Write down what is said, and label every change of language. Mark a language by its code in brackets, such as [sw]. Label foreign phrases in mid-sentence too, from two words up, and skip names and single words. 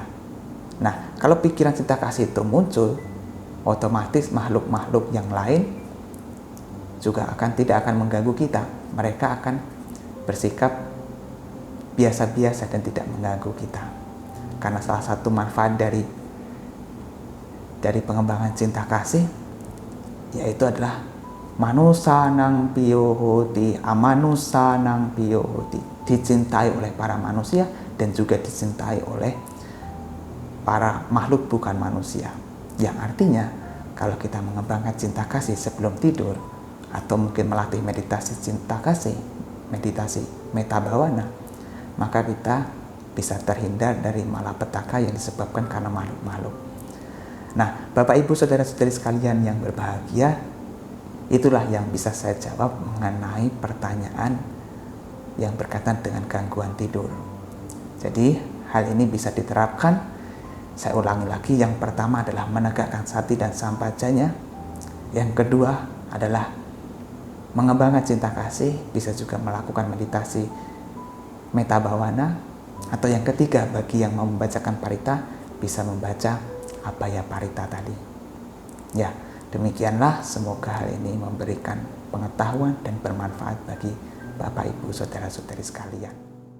[id] Nah, kalau pikiran cinta kasih itu muncul, otomatis makhluk-makhluk yang lain juga tidak akan mengganggu kita. Mereka akan bersikap biasa-biasa dan tidak mengganggu kita. Karena salah satu manfaat dari pengembangan cinta kasih yaitu adalah [pi] manusanang piyohoti, amanusanang piyohoti, [id] dicintai oleh para manusia dan juga dicintai oleh para makhluk bukan manusia. Yang artinya kalau kita mengembangkan cinta kasih sebelum tidur, atau mungkin melatih meditasi cinta kasih, meditasi [pi] metta bhavana, [id] maka kita bisa terhindar dari malapetaka yang disebabkan karena makhluk-makhluk. Nah, Bapak Ibu saudara-saudari sekalian yang berbahagia, itulah yang bisa saya jawab mengenai pertanyaan yang berkaitan dengan gangguan tidur. Jadi hal ini bisa diterapkan. Saya ulangi lagi, yang pertama adalah menegakkan sati dan sampajanya. Yang kedua adalah mengembangkan cinta kasih, bisa juga melakukan meditasi [pi] metta bhavana. [id] Atau yang ketiga, bagi yang mau membacakan parita, bisa membaca Abhaya Parita tadi. Ya, demikianlah, semoga hal ini memberikan pengetahuan dan bermanfaat bagi Bapak Ibu saudara-saudari sekalian.